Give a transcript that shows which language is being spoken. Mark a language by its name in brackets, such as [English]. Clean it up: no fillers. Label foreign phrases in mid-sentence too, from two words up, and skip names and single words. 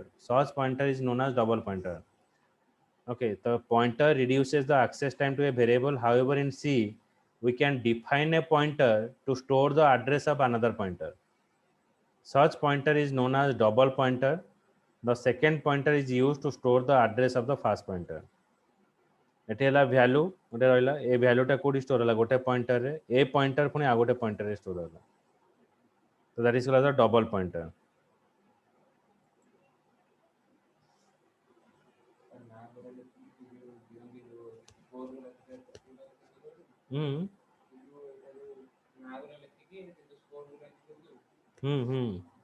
[English] Such pointer is known as double pointer. Okay, the pointer reduces the access time to a variable. However, in C, we can define a pointer to store the address of another pointer. Such pointer is known as double pointer. The second pointer is used to store the address of the first pointer. [Odia] ଏଠି ହେଲା ଭ୍ୟାଲୁ ଗୋଟେ ରହିଲା, ଏ ଭ୍ୟାଲୁଟା କୋଉଠି ଷ୍ଟୋର ହେଲା ଗୋଟେ ପଏଣ୍ଟରରେ, ଏ ପଏଣ୍ଟର ପୁଣି ଆଉ ଗୋଟେ ପଏଣ୍ଟରରେ ଷ୍ଟୋର ହେଲା। [English] So that is called the double pointer. Hmm. Hmm.